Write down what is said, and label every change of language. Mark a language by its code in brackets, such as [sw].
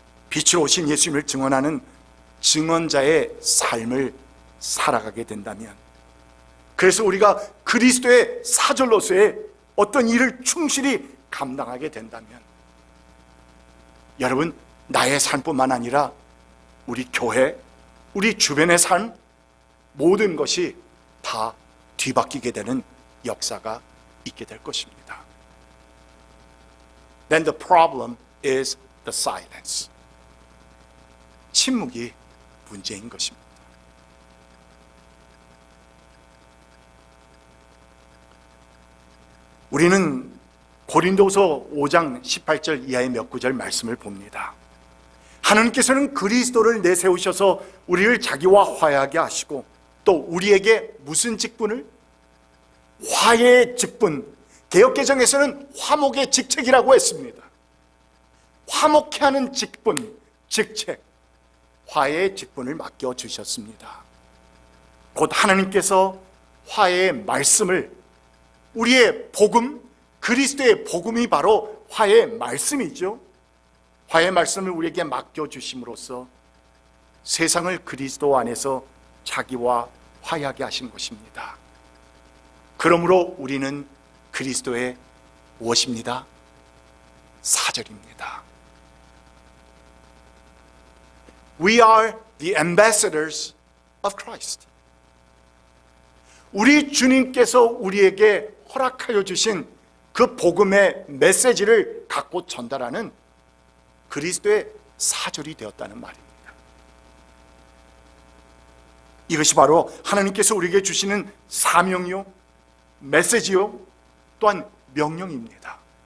[ko] 빛으로 오신 예수님을 증언하는 증언자의 삶을 살아가게 된다면, 그래서 우리가 그리스도의 사절로서의 어떤 일을 충실히 감당하게 된다면 여러분, 나의 삶뿐만 아니라 우리 교회, 우리 주변의 삶 모든 것이 다 뒤바뀌게 되는 역사가 있게 될 것입니다. [en] Then the problem is the silence. [ko] 침묵이 문제인 것입니다. 우리는 고린도서 5장 18절 이하의 몇 구절 말씀을 봅니다. 하나님께서는 그리스도를 내세우셔서 우리를 자기와 화해하게 하시고 또 우리에게 무슨 직분을? 화해의 직분. 개역개정에서는 화목의 직책이라고 했습니다. 화목케 하는 직분, 직책, 화해의 직분을 맡겨주셨습니다. 곧 하나님께서 화해의 말씀을, 우리의 복음, 그리스도의 복음이 바로 화해의 말씀이죠. 화해의 말씀을 우리에게 맡겨주심으로써 세상을 그리스도 안에서 자기와 화해하게 하신 것입니다. 그러므로 우리는 그리스도의 무엇입니다? 사절입니다. [en] We are the ambassadors of Christ. [ko] 우리 주님께서 우리에게 허락하여 주신 그 복음의 메시지를 갖고 전달하는 그리스도의 사절이 되었다는 말입니다. 이것이 바로 하나님께서 우리에게 주시는 사명이요, 메시지요, 또한 명령입니다.